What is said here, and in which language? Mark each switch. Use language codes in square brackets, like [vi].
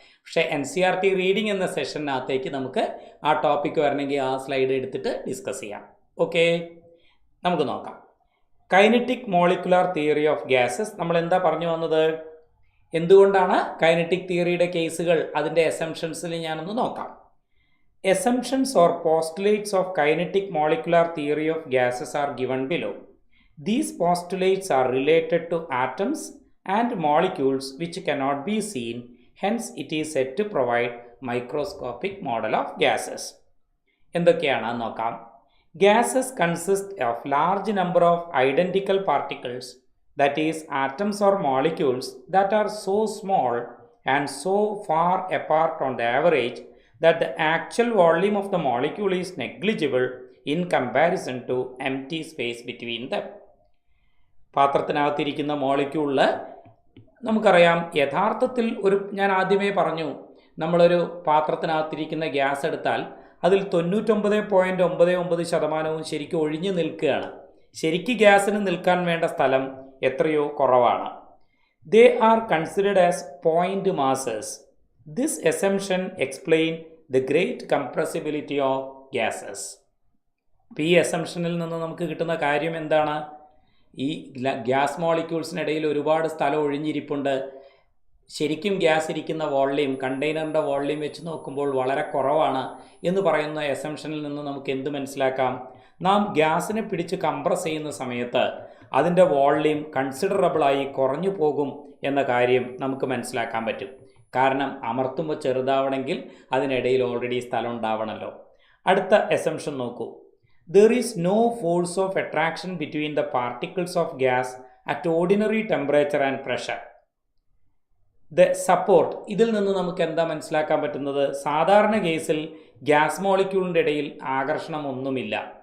[ml] പക്ഷേ NCERT reading എന്ന സെഷനകത്തേക്ക് നമുക്ക് ആ ടോപ്പിക്ക് വരണമെങ്കിൽ ആ സ്ലൈഡ് എടുത്തിട്ട് ഡിസ്കസ് ചെയ്യാം. ഓക്കെ, നമുക്ക് നോക്കാം. Kinetic molecular theory of gases. നമ്മൾ എന്താ പറഞ്ഞു വന്നത്? എന്തുകൊണ്ടാണ് കൈനറ്റിക് തിയറിയുടെ കേസുകൾ, അതിൻ്റെ എസംഷൻസിൽ ഞാനൊന്ന് നോക്കാം. [en] Assumptions or postulates of kinetic molecular theory of gases are given below. These postulates are related to atoms and molecules which cannot be seen, hence it is said to provide microscopic model of gases. [ml] എന്തൊക്കെയാണ് നോക്കാം. [en] Gases consist of large number of identical particles, that is atoms or molecules that are so small and so far apart on the average that the actual volume of the molecule is negligible in comparison to empty space between them. [ml] പാത്രത്തിനകത്തിരിക്കുന്ന മോളിക്യൂളിൽ നമുക്കറിയാം, യഥാർത്ഥത്തിൽ ഞാൻ ആദ്യമേ പറഞ്ഞു, നമ്മളൊരു പാത്രത്തിനകത്തിരിക്കുന്ന gas എടുത്താൽ അതിൽ 99.99% ശരിക്കും ഒഴിഞ്ഞു നിൽക്കുകയാണ്. ശരിക്കും ഗ്യാസിന് നിൽക്കാൻ വേണ്ട സ്ഥലം എത്രയോ കുറവാണ്. [en] They are considered as point masses. This assumption explains the great compressibility of gases. [ml] ഈ അസംഷനിൽ നിന്ന് നമുക്ക് കിട്ടുന്ന കാര്യം എന്താണ്? ഈ ഗ്യാസ് മോളിക്യൂൾസിനിടയിൽ ഒരുപാട് സ്ഥലം ഒഴിഞ്ഞിരിപ്പുണ്ട്. ശരിക്കും ഗ്യാസ് ഇരിക്കുന്ന വോള്യൂം, കണ്ടെയ്നറിൻ്റെ വോള്യൂം വെച്ച് നോക്കുമ്പോൾ വളരെ കുറവാണ് എന്ന് പറയുന്ന അസംഷനിൽ നിന്ന് നമുക്ക് എന്ത് മനസ്സിലാക്കാം? നാം ഗ്യാസിനെ പിടിച്ച് കംപ്രസ് ചെയ്യുന്ന സമയത്ത് അതിൻ്റെ വോള്യൂം കൺസിഡറബിളായി കുറഞ്ഞു പോകും എന്ന കാര്യം നമുക്ക് മനസ്സിലാക്കാൻ പറ്റും. കാരണം അമർത്തുമ്പോൾ ചെറുതാവണമെങ്കിൽ അതിനിടയിൽ ഓൾറെഡി സ്ഥലം ഉണ്ടാവണമല്ലോ. അടുത്ത അസംഷൻ നോക്കൂ. [en] There is no force of attraction between the particles of gas at ordinary temperature and pressure. The support, [ml] ഇതിൽ നിന്ന് നമുക്ക് എന്താ മനസ്സിലാക്കാൻ പറ്റുന്നത്? സാധാരണ കേസിൽ ഗ്യാസ് മോളിക്യൂളിൻ്റെ ഇടയിൽ ആകർഷണം ഒന്നുമില്ല.